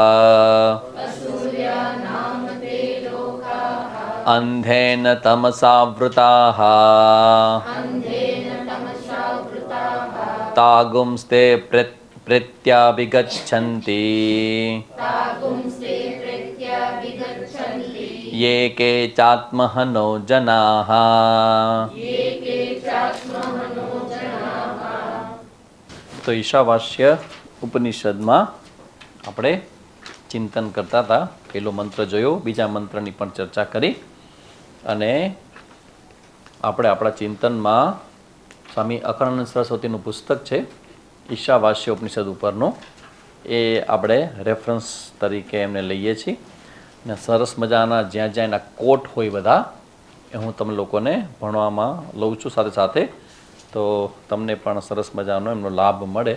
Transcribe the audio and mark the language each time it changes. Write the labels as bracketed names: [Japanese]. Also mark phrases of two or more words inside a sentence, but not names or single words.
[Sanskrit] अन्धेन तमसावृताः तागुंस्ते प्रत्याभिगच्छन्ति ये के चात्महनो जनाः। [Gujarati] તો ઈશાવાસ્ય ઉપનિષદમાં આપણે ચિંતન કરતા હતા. પહેલો મંત્ર જોયો, બીજા મંત્રની પણ ચર્ચા કરી અને આપણે આપણા ચિંતનમાં સ્વામી અખંડાનંદ સરસ્વતીનું પુસ્તક છે ઈશાવાસ્ય ઉપનિષદ ઉપરનું, એ આપણે રેફરન્સ તરીકે એમને લઈએ છીએ ને સરસ મજાના જ્યાં જ્યાં એના કોટ હોય બધા એ હું તમે લોકોને ભણવામાં લઉં છું સાથે સાથે, તો તમને પણ સરસ મજાનો એમનો લાભ મળે.